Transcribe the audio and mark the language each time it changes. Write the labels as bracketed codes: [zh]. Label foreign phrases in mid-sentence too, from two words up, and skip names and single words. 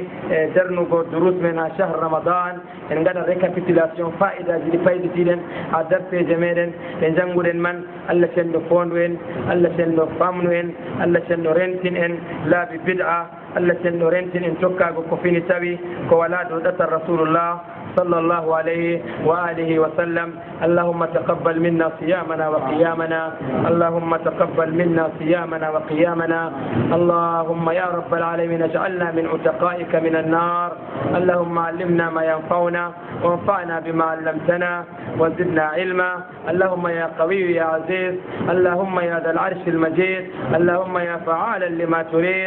[ff] darnugo durus men ha [ar] شهر رمضان [ff] en gaɗa récapitulation fa'idaji ɗi payditiɗen ha darseje meɗen ɗe jannguɗen man Allah cenno fondu en Allah cenno famnu en Allah cenno rentin en laabi bid'a Allah cenno rentin en tokkago ko fini tawi ko wala ɗo ɗatal rasulullah [ar] صلى الله عليه وآله وسلم اللهم تقبل منا صيامنا وقيامنا اللهم تقبل منا صيامنا وقيامنا اللهم يا رب العالمين اجعلنا من عتقائك من النار اللهم علمنا ما ينفعنا وانفعنا بما علمتنا وزدنا علما اللهم يا قوي يا عزيز اللهم يا ذا العرش المجيد اللهم يا فعالا لما تريد